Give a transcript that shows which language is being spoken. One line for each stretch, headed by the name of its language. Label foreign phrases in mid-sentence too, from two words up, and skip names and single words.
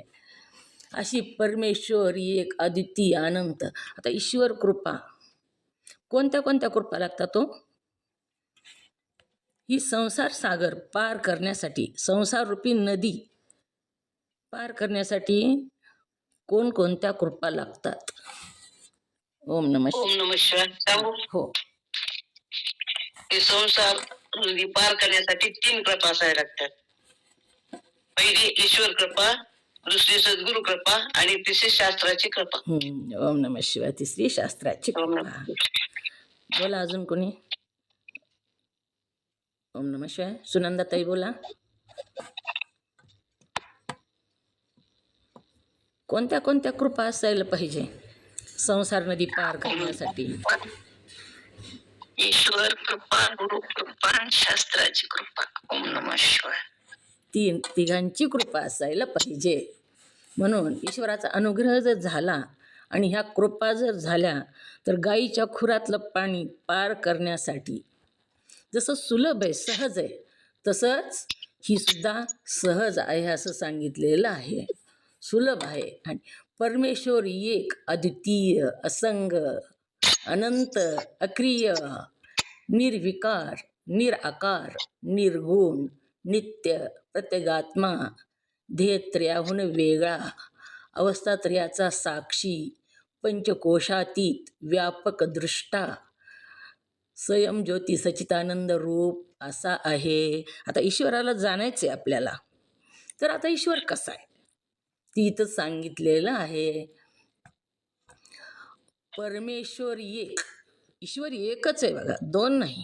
Marathi: अशी परमेश्वर एक अद्वितीय अनंत. आता ईश्वर कृपा कोणत्या कोणत्या कृपा लागतात तो? ही संसार सागर पार करण्यासाठी, संसार रूपी नदी पार करण्यासाठी कोणकोणत्या कृपा लागतात?
Sanskrit: ओम नमः ओम नमः शिवाय.
Marathi: सांगू? हो. हे संसार नदी पार करण्यासाठी 3 कृपा असायला लागतात. पहिली ईश्वर कृपा, दुसरी सद्गुरु कृपा आणि तिसरी शास्त्राची कृपा.
Sanskrit: ओम नमः शिवाय.
Marathi: तिसरी शास्त्राची
Sanskrit: ओम
Marathi: कृपा.
Sanskrit: नमः.
Marathi: बोला अजून कोणी?
Sanskrit: ओम नमः शिवाय.
Marathi: सुनंदाताई बोला. कोणत्या कोणत्या कृपा असायला पाहिजे संसार नदी पार करण्यासाठी? ईश्वर कृपा, गुरु कृपा आणि शास्त्राची कृपा.
Sanskrit: ओम नमः शिवाय.
Marathi: तिघांची कृपा असायला पाहिजे. म्हणून ईश्वराचा अनुग्रह जर झाला आणि ह्या कृपा जर झाल्या तर गायीच्या खुरातलं पाणी पार करण्यासाठी जसं सुलभ आहे, सहज आहे, तसंच ही सुद्धा सहज आहे असं सांगितलेलं आहे. सुलभ आहे. आणि परमेश्वर एक अद्वितीय, असंग, अनंत, अक्रिय, निर्विकार, निराकार, निर्गुण, नित्य, प्रत्येगात्मा, ध्येयत्रयाहून वेगळा, अवस्थात्रयाचा साक्षी, पंचकोशातीत, व्यापक दृष्टा, स्वयं ज्योती सच्चिदानंद रूप असा आहे. आता ईश्वराला जाणायचं आहे आपल्याला. तर आता ईश्वर कसा आहे ती इथं सांगितलेलं आहे. परमेश्वर एक. ईश्वर एकच आहे बघा, 2 नाही.